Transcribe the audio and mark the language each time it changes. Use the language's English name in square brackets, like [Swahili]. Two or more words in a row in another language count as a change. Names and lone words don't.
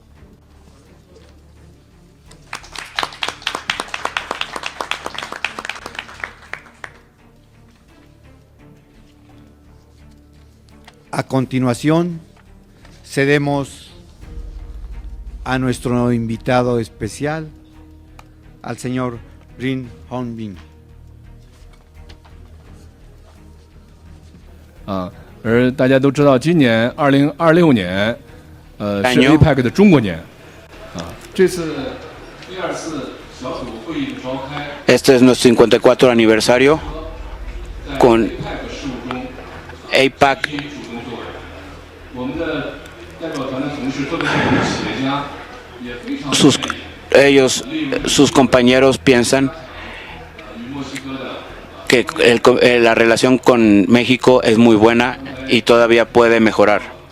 [Spanish] A continuación, cedemos a nuestro invitado especial, al señor Ren Hongbin. [Chinese] 而大家都知道，今年2026年，是 APEC 的中国年，这次第2次小组会议的召开。 [Spanish] Este es nuestro 54 aniversario con APEC. Sus compañeros piensan que la relación con México es muy buena y todavía puede mejorar.